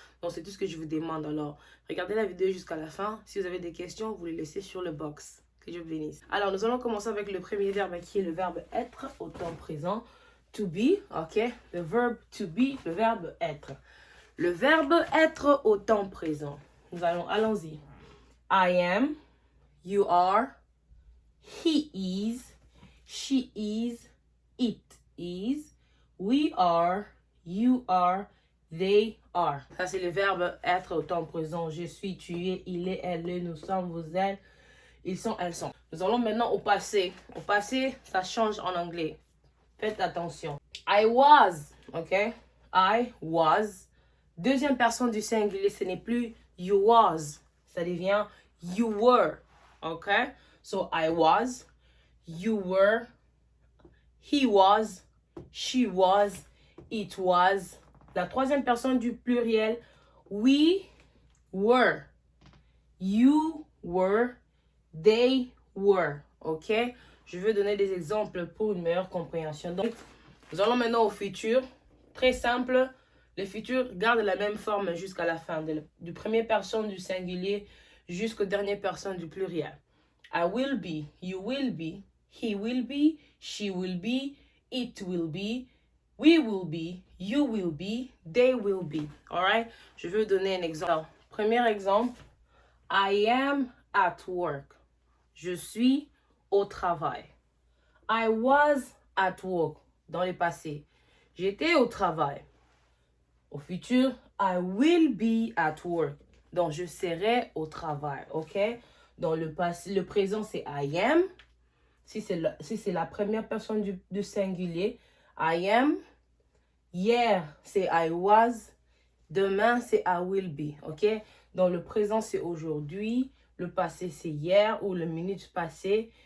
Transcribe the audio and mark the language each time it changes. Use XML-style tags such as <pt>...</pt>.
<fr>Donc, c'est tout ce que je vous demande. Alors, regardez la vidéo jusqu'à la fin. Si vous avez des questions, vous les laissez sur le box. Que Dieu vous bénisse. Alors, nous allons commencer avec le premier verbe qui est le verbe être au temps présent.</fr> <en>To be,</en> <fr>ok? Le verbe</fr> <en>to be,</en> <fr>le verbe être. Le verbe être au temps présent. Allons-y.</fr> <en>I am, you are, he is, she is, it is, we are, you are, they are.</en> <fr>Ça, c'est le verbe être au temps présent. Je suis, tu es, il est, elle est, nous sommes, vous êtes, ils sont, elles sont. Nous allons maintenant au passé. Au passé, ça change en anglais. Faites attention.</fr> <en>I was, ok? I was.</en> <fr>Deuxième personne du singulier, ce n'est plus</fr> <en>you was.</en> <fr>Ça devient</fr> <en>you were,</en> <fr>ok?</fr> <en>So, I was, you were, he was, she was, it was.</en> <fr>La troisième personne du pluriel,</fr> <en>we were, you were, they were,</en> <fr>ok? Je veux donner des exemples pour une meilleure compréhension. Donc, nous allons maintenant au futur. Très simple. Le futur garde la même forme jusqu'à la fin. Du premier personne du singulier jusqu'au dernier personne du pluriel.</fr> <en>I will be, you will be, he will be, she will be, it will be, we will be, you will be, they will be. Alright?</en> <fr>Je veux donner un exemple. Alors, premier exemple.</fr> <en>I am at work.</en> <fr>Je suis au travail.</fr> <en>I was at work.</en> <fr>Dans le passé. J'étais au travail. Au futur,</fr> <en>I will be at work.</en> <fr>Donc, je serai au travail. OK? Dans le passé, le présent, c'est</fr> <en>I am.</en> <fr>Si c'est la première personne du singulier,</fr> <en>I am.</en> <fr>Hier, c'est</fr> <en>I was.</en> <fr>Demain, c'est</fr> <en>I will be.</en> <fr>OK? Dans le présent, c'est aujourd'hui. Le passé, c'est hier ou le minute passée.</fr>